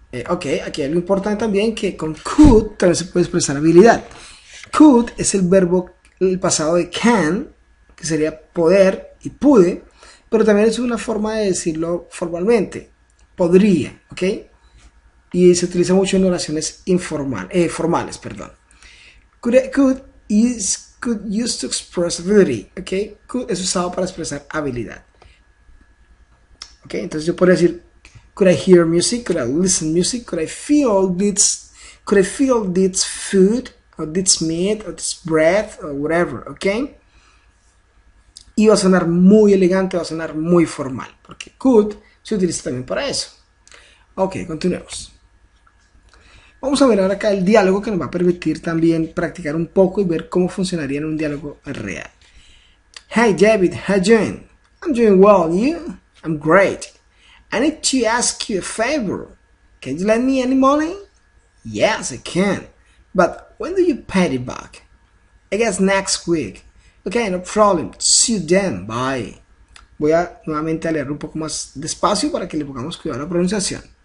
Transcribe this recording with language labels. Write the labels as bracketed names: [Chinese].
[Spanish] Ok, aquí hay algo importante también que con could también se puede expresar habilidad. Could es el verbo, el pasado de can, que sería poder y pude, pero también es una forma de decirlo formalmente. Podría, ok. Y se utiliza mucho en oraciones formales, perdón. [English] Could is could used to express ability, ok. [Spanish] Could es usado para expresar habilidad. [English] Ok, [Spanish] entonces yo podría decir, [English] could I hear music? Could I listen music? Could I feel this food? Or this meat? Or this breath? Or whatever, ok. [Spanish] Y va a sonar muy elegante, va a sonar muy formal, porque could se utiliza también para eso. Ok, continuemos. Vamos a ver ahora acá el diálogo que nos va a permitir también practicar un poco y ver cómo funcionaría en un diálogo real. [English] Hey David, how you doing? I'm doing well, you? I'm great. I need to ask you a favor. Can you lend me any money? Yes, I can. But when do you pay it back? I guess next week. Okay, no problem. See you then. Bye. [Spanish] Voy a nuevamente a leer un poco más despacio para que le pongamos cuidado a la pronunciación.